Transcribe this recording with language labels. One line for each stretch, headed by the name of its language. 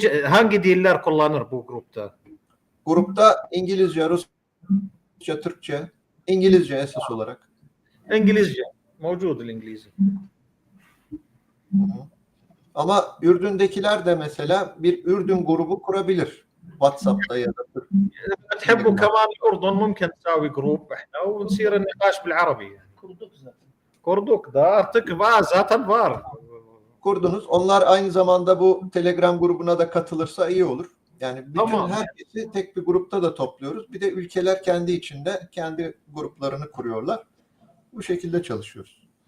Turkish: Hangi diller kullanır bu grupta? Grupta İngilizce, Rusça, Türkçe, İngilizce esas olarak. İngilizce. Mevcut İngilizce. Ama Ürdün'dekiler de mesela bir Ürdün grubu kurabilir. WhatsApp'ta ya da
Arabic: تحبوا كمان الأردن ممكن تساوي جروب احنا ونصير النقاش بالعربي.
Turkish: Kurduk da artık var zaten var. Kurdunuz. Onlar aynı zamanda bu Telegram grubuna da katılırsa iyi olur. Yani bütün herkesi tek bir grupta da topluyoruz. Bir de ülkeler kendi içinde kendi gruplarını kuruyorlar. Bu şekilde çalışıyoruz.